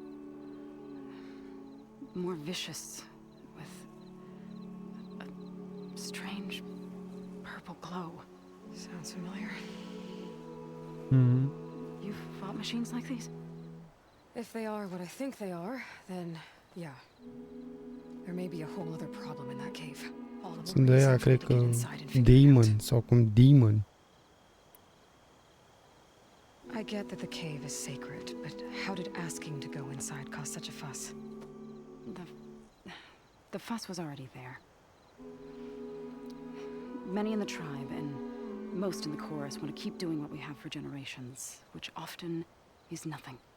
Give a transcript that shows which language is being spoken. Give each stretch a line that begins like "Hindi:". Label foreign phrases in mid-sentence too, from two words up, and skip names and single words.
English: More vicious, with a strange purple glow. Sounds familiar. Hmm. You've fought machines like these? If they are what I think they are, then yeah. There may be a whole other problem in that cave. All of
Romanian: Sunt de aia, cred că Demon sau cum Demon.
English: I get that the cave is sacred, but how did asking to go inside cause such a fuss? The fuss was already there. Many in the tribe and most in the chorus want to keep doing what we have for generations, which often is nothing.